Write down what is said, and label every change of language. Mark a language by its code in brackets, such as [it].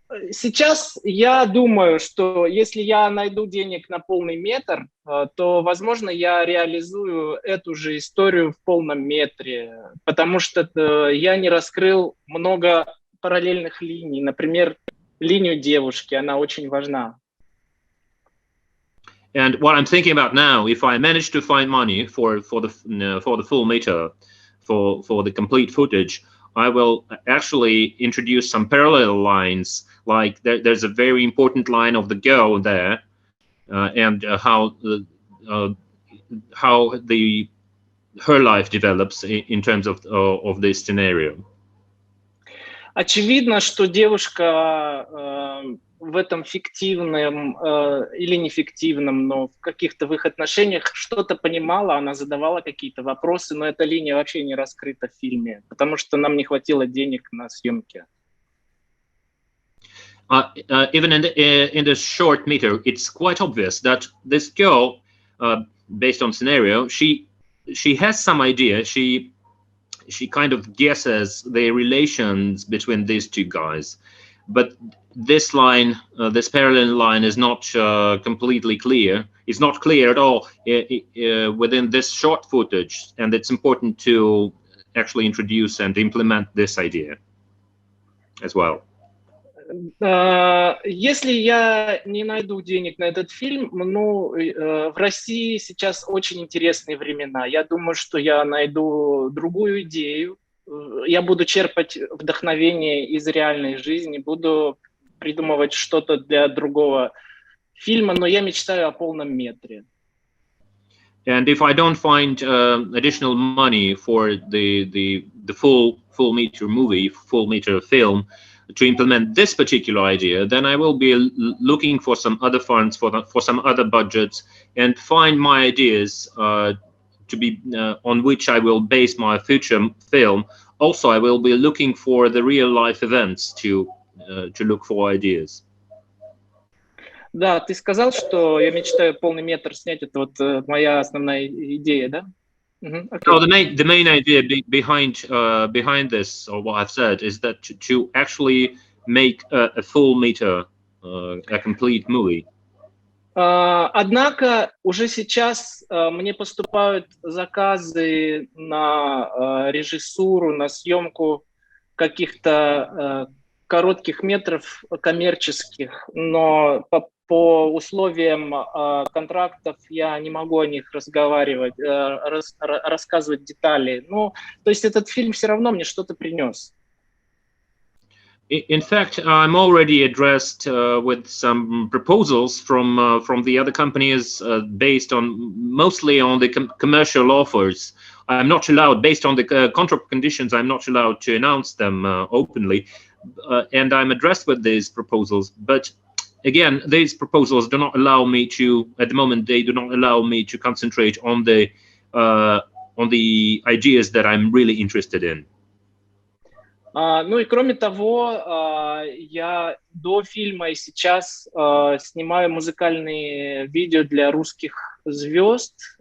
[ru] Сейчас я думаю, что если я найду денег на полный метр, то, возможно, я реализую эту же историю в полном метре, потому что я не раскрыл много параллельных линий. Например, линию девушки, она очень важна. [en] And what I'm thinking about now, if I manage to find money for the full meter, for the complete footage, I will actually introduce some parallel lines. Like there's a very important line of the girl there, and how her life develops in terms of this scenario. [ru] Очевидно, что девушка в этом фиктивном или не фиктивном, но в каких-то в их отношениях что-то понимала, она задавала какие-то вопросы, но эта линия вообще не раскрыта в фильме, потому что нам не хватило денег на съемки. [en] Even in the short meter, it's quite obvious that this girl, based on scenario, she has some idea. She kind of guesses the relations between these two guys, but this line, this parallel line, is not completely clear. It's not clear at all within this short footage, and it's important to actually introduce and implement this idea as well. [ru] Если я не найду денег на этот фильм, в России сейчас очень интересные времена. Я думаю, что я найду другую идею. Я буду черпать вдохновение из реальной жизни, буду придумывать что-то для другого фильма, но я мечтаю о полном метре. [en] And if I don't find additional money for the full meter movie, full meter film, to implement this particular idea, then I will be looking for some other funds, for some other budgets, and find my ideas to be on which I will base my future film. Also, I will be looking for the real life events to look for ideas. [ru] Да, ты сказал, что я мечтаю полный метр снять. Это вот моя основная идея, да? [en] Okay. No, the main idea behind this, or what I've said, is that to actually make a full meter, a complete movie. [ru] Однако уже сейчас мне поступают заказы на режиссуру, на съемку каких-то коротких метров коммерческих, но по условиям контрактов я не могу о них разговаривать, рассказывать детали. Ну, то есть этот фильм все равно мне что-то принес. [en] In fact, I'm already addressed with some proposals from the other companies based on mostly on the commercial offers. I'm not allowed, based on the contract conditions, I'm not allowed to announce them openly, and I'm addressed with these proposals. But again, these proposals do not allow me to, at the moment, they do not allow me to concentrate on the ideas that I'm really interested in. [ru] Ну и кроме того, я до фильма и сейчас снимаю музыкальные видео для русских звезд.